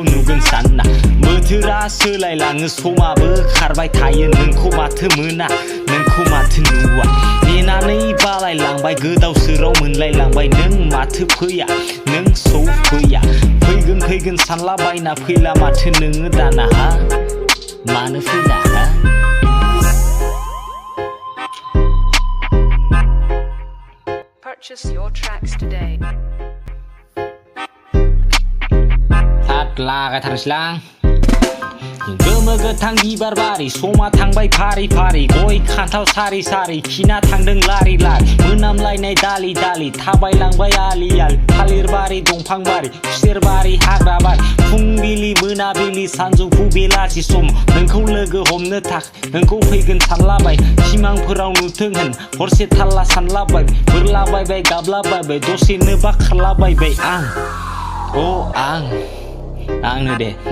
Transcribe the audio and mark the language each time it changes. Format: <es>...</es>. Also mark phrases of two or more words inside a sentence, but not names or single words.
<brx>नुगोन सानना बोथोरा सोलायलाङो समाबो खारबाय थायो नोंखौ माथो मोना नोंखौ माथो नुवा नेनानै बालायलांबाय गोदाव सोराव मोनलायलांबाय नों माथो फैया नों सौफैया फैगोन सानलाबायना फैला माथो नोङो दाना हा मानो फैला हा</brx> <en>Purchase your tracks today.</en> <brx>लागायथारनोसैलां गोमो गोथां बिबार बारि समा थांबाय फारि गय खान्थाव सारि खिना थांदों लारि मोनामलायनाय दालि थाबायलांबाय आलि थालिर बारि दंफां बारि खुसेर बारि हाग्रा बारि फुंबिलि मोनाबिलि सानजौफु बेलासि सम नोंखौ लोगो हमनो थाखाय नोंखौ फैगोन सानलाबाय सिमांफोराव नुथों होन हरसे थाल्ला सानलाबाय बोरलाबायबाय गाबलाबायबाय दसेनोबा खारलाबायबाय आंनो दे</brx>